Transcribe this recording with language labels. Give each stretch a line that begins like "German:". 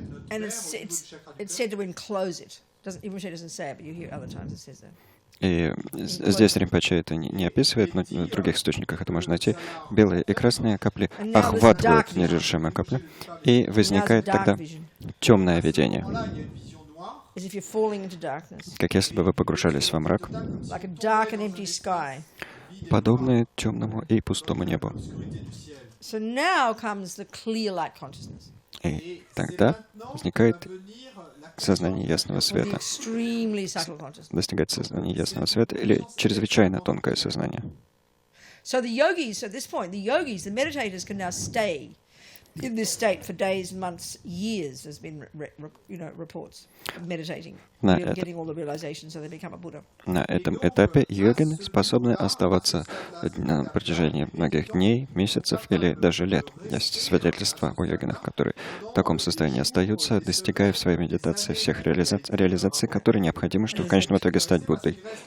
English: And it's said to enclose it. Rinpoche doesn't say it, but you hear other times it says that.
Russian: И здесь Ринпоче это не описывает, но в других источниках это можно найти. Белые и красные капли охватывают неразрушимые капли, и возникает тогда темное видение,
English: As if you're falling into darkness,
Russian: как если бы вы погружались во мрак,
English: like a dark and empty sky.
Russian: подобное темному и пустому небу.
English: So now comes the clear light consciousness,
Russian: И тогда возникает сознание ясного
English: the
Russian: света,
English: extremely subtle consciousness.
Russian: достигать сознания ясного света или чрезвычайно тонкое сознание.
English: So the yogis, at this point, the meditators can now stay in this state for days, months, years. There's been, reports of meditating, getting all the realizations, so they become a Buddha.
Russian: На этом этапе йогины способны оставаться на протяжении многих дней, месяцев или даже лет. Есть свидетельства о йогинах, которые в таком состоянии остаются, достигая в своей медитации всех реализаций, которые необходимы, чтобы в конечном итоге стать Буддой.